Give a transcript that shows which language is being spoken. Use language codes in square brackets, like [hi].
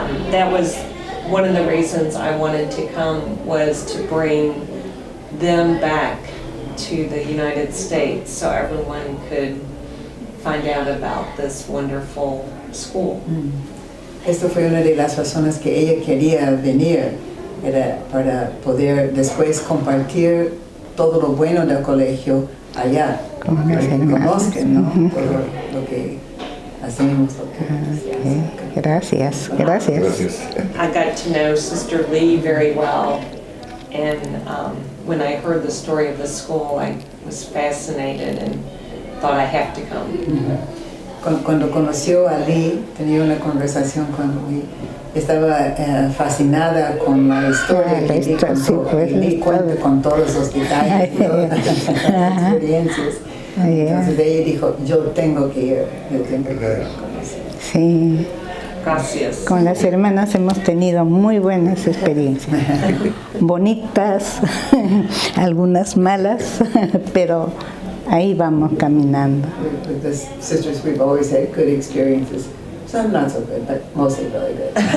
[en] That was one of the reasons I wanted to come, was to bring them back to the United States so everyone could find out about this wonderful school. [es] Esto fue una de las razones que ella quería venir, era para poder después compartir todo lo bueno del colegio allá, para que conozcan, ¿no? Todo lo que hacemos. Gracias, gracias. Gracias. [en] I got to know Sister Lee very well, and when I heard the story of the school, I was fascinated and thought I have to come. [es] Cuando conoció a Lee, tenía una conversación con Lee, estaba fascinada con la historia La que Lee historia, sí, contó, pues, y Lee cuenta con todos los detalles, todas las experiencias. Entonces ella dijo, yo tengo que ir conocer. Sí, Gracias. con las hermanas hemos tenido muy buenas experiencias, bonitas, algunas malas, pero ahí vamos caminando. [en] With the sisters, we've always had good experiences. Some not so good, but mostly really good.